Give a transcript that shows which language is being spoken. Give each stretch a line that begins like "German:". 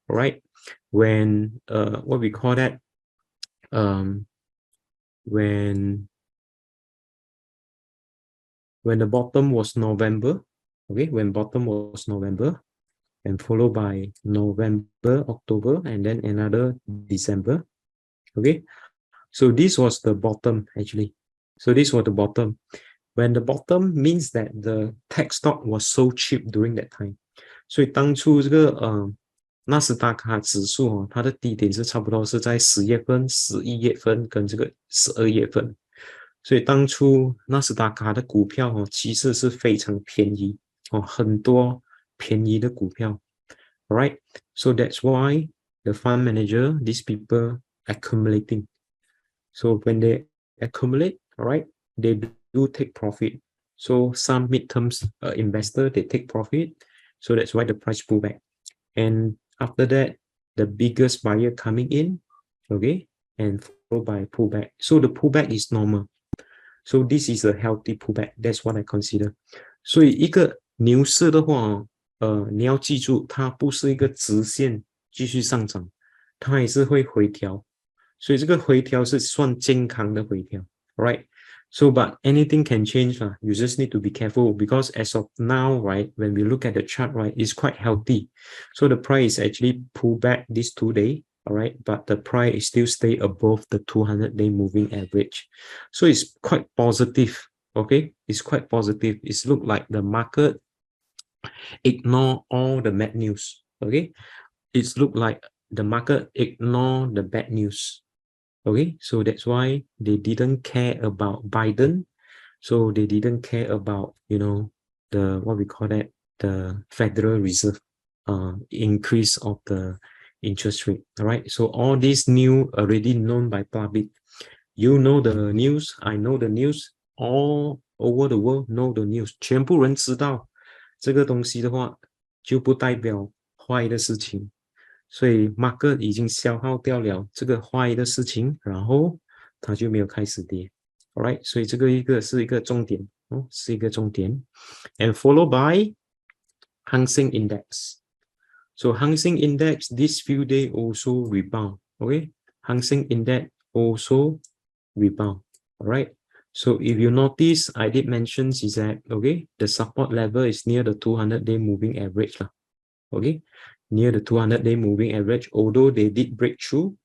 English: All right, when what we call that, when the bottom was November, okay, when bottom was November, and followed by November, October, and then another December. Okay, so this was the bottom actually. So this was the bottom. When the bottom means that the tech stock was so cheap during that time.
Chinese: 所以当初这个纳斯达克指数它的低点是差不多是在10月份、11月份跟这个12月份。所以当初纳斯达克的股票其实是非常便宜很多便宜的股票 ，
English: right? So that's why the fund manager, these people accumulating. So when they accumulate, right, they do take profit. So some mid-terms investor, they take profit. So that's why the price pull back. And after that, the biggest buyer coming in, okay, and followed by pullback. So the pullback is normal. So this is a healthy pullback. That's what I consider.
Chinese: 所以一个牛市的话，你要记住，它不是一个直线继续上涨，它也是会回调。所以这个回调是算健康的回调 ，
English: right? So, but anything can change. You just need to be careful because as of now, right, when we look at the chart, right, it's quite healthy. So the price actually pull back this 2 days. All right, but the price still stay above the 200-day moving average. So it's quite positive. Okay, it's quite positive. It's look like the market ignore all the bad news. Okay, it's look like the market ignore the bad news. Okay, so that's why they didn't care about Biden. So they didn't care about, the, what we call that, the Federal Reserve increase of the interest rate. All right, so all these new already known by public. You know the news, I know the news, all over the world know the news.
Chinese: 全部人知道这个东西的话，就不代表坏的事情。所以
English: market
Chinese: 已经消耗掉了这个坏的事情，然后它就没有开始跌。
English: All right,
Chinese: 所以这个是一个重点是一个重点。
English: And followed by Hang Seng Index. So Hang Seng Index this few days also rebound. Okay, Hang Seng Index also rebound. All right. So if you notice, I did mention is that okay, the support level is near the 200-day moving average okay, near the 200-day moving average, although they did break through.